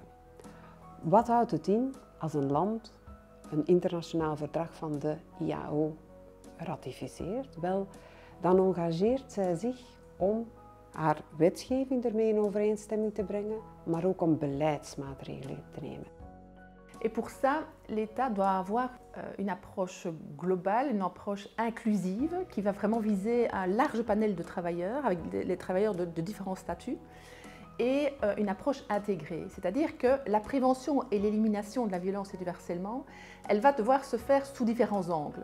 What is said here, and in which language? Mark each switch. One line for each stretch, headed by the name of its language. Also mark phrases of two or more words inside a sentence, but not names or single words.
Dutch: Wat houdt het in als een land een internationaal verdrag van de IAO ratificeert? Wel, dan engageert zij zich om haar wetgeving ermee in overeenstemming te brengen, maar ook om beleidsmaatregelen te nemen.
French: Et pour ça, l'État doit avoir une approche globale, une approche inclusive qui va vraiment viser un large panel de travailleurs, avec les travailleurs de différents statuts, et une approche intégrée. C'est-à-dire que la prévention et l'élimination de la violence et du harcèlement, elle va devoir se faire sous différents angles.